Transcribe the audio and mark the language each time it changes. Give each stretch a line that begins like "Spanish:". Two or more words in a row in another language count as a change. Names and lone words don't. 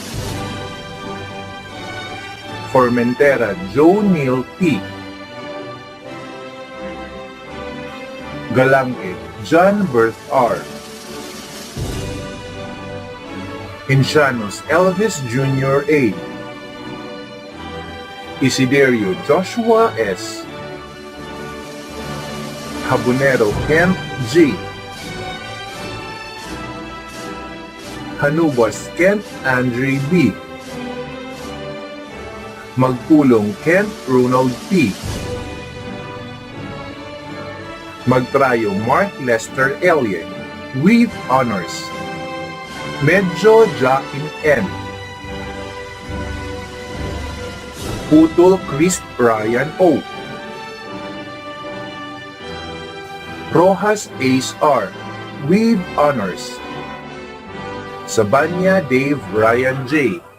English: Formentera Joe Neil P. Galanque John Berth R. Incianos Elvis Jr. A. Isiderio Joshua S. Habonero Kent G. Hanubas Kent Andre B. Magpulong Kent Ronald P. Magtrayo Mark Lester Elliott with honors. Medjo Joaquin N. Putol Chris Ryan O. Rojas Ace R. with honors. Sabanya Dave Ryan J.